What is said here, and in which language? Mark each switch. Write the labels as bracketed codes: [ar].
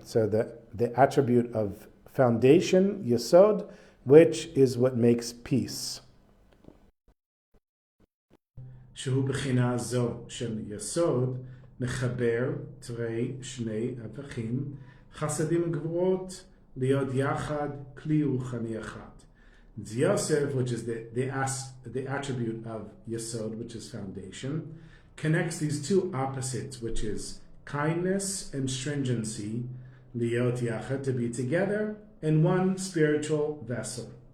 [en] So the attribute of foundation, Yasod, which is what makes peace. [he] שהוא בחינה זו של יסוד, מחבר תרי שני הפכים, חסדים וגבורות, להיות יחד, כלי רוחני אחד. [en] Yosef, which is the attribute of Yesod, which is foundation, connects these two opposites, which is kindness and stringency, [he] להיות יחד, [en] to be together in one spiritual vessel.